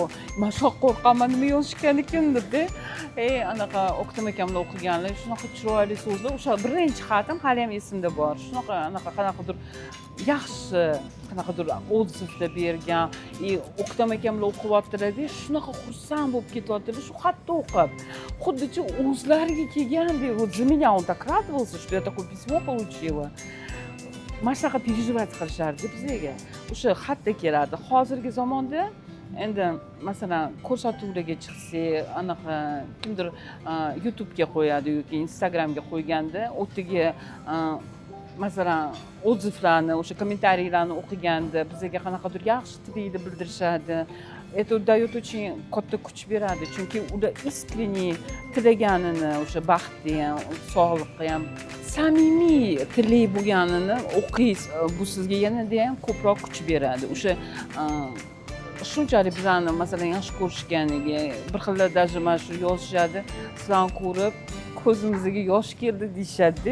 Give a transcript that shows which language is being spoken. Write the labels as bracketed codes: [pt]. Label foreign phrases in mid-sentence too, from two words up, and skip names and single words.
[uz] Men shu qo'rqaman, nima yozishgan ekan deb. Anaqa O'ktam akamlar o'qiganlar, shunaqa chiroyli so'zlar. O'sha birinchi xatim hali ham esimda bor. Shunaqa qanaqadir yaxshi, qanaqadir odzivlar bergan. O'ktam akamlar o'qiyaptilar-da, shunaqa xursand bo'lib ketyaptilar shu xatni o'qib. Xuddicha o'zlariga kelgandek, [ru] вот за меня он так радовался, что я такое письмо получила. [uz] Mana shunaqa переживать qilishardi bizga. O'sha xatda keladi. Hozirgi zamonda endi masalan ko'rsatuvlarga chiqsak, anaqa kimdir YouTube'ga qo'yadi yoki Instagramga qo'yganda, o'tiga masalan odzivlarni, o'sha kommentariylarni o'qiganda bizga qanaqadir yaxshi tilda bildirishadi. [ru] Это дает очень [uz] katta kuch beradi, chunki ular искренне tilaganini, o'sha baxtni ham, sog'liqni ham samimiy tilay bo'lganini o'qiysiz. Bu sizga yanada ham ko'proq kuch beradi. O'sha shunchalik bizani masalan yaxshi ko'rishganiga, bir xil даже mana shu yozishadi, sizlarni ko'rib ko'zimizga yosh keldi deyishadi.